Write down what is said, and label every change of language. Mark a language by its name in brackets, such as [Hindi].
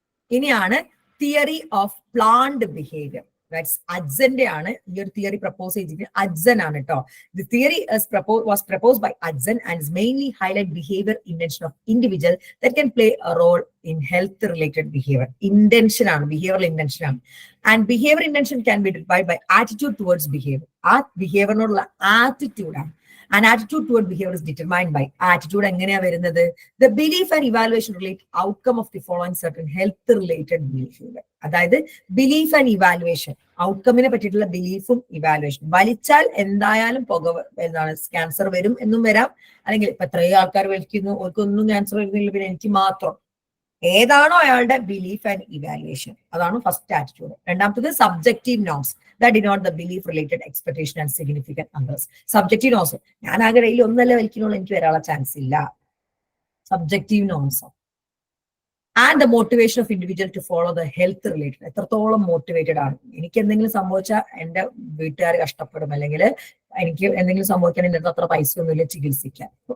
[Malayalam] ഇനിയാണ് theory of planned behaviour. അഡ്സന്റെ ആണ് ഈ ഒരു തിയറി പ്രപ്പോസ് ചെയ്തിട്ട്. അഡ്സൻ ആണ് കേട്ടോ. [English] The theory was proposed by Ajzen and is mainly highlight behaviour intention of individual that can play a role in health related behaviour. [Malayalam] Intention ആണ്, behavioural intention ആണ്. [English] And behaviour intention can be defined by attitude towards behaviour. [Malayalam] ആ ബിഹേവിയറിനോടുള്ള attitude ആണ്. [English] An attitude toward behavior is determined by attitude. [Malayalam] എങ്ങനെയാ വരുന്നത്? [English] The belief and evaluation relate outcome of the following certain health related behavior. [Malayalam] അതായത് belief and evaluation, ഔട്ട്കമ്മിനെ പറ്റിയിട്ടുള്ള ബിലീഫും evaluation. വലിച്ചാൽ എന്തായാലും എന്താണ് cancer വരും എന്നും വരാം, അല്ലെങ്കിൽ ഇപ്പൊ എത്രയോ ആൾക്കാർ വലിക്കുന്നു, അവർക്കൊന്നും ക്യാൻസർ വരുന്നില്ല, പിന്നെ എനിക്ക് മാത്രം. ഏതാണോ അയാളുടെ ബിലീഫ് ആൻഡ് ഇവാലുവേഷൻ, അതാണ് ഫസ്റ്റ് ആറ്റിറ്റ്യൂഡ്. [English] രണ്ടാമത്തത് subjective norms that denote the belief related expectation and significant others. [Malayalam] Subjective norms, ഞാൻ ആകെ ഡെയിലി ഒന്നല്ലേ വലിക്കുന്നുള്ളൂ, എനിക്ക് വരാനുള്ള ചാൻസ് ഇല്ല. Subjective norms. [English] And the motivation of individual to follow the health related. [Malayalam] എത്രത്തോളം motivated ആണ്. എനിക്ക് എന്തെങ്കിലും സംഭവിച്ചാൽ എന്റെ വീട്ടുകാർ കഷ്ടപ്പെടും, അല്ലെങ്കിൽ എനിക്ക് എന്തെങ്കിലും സംഭവിക്കുകയാണെങ്കിൽ എന്റെ അത്ര പൈസ ഒന്നുമില്ല ചികിത്സിക്കാൻ.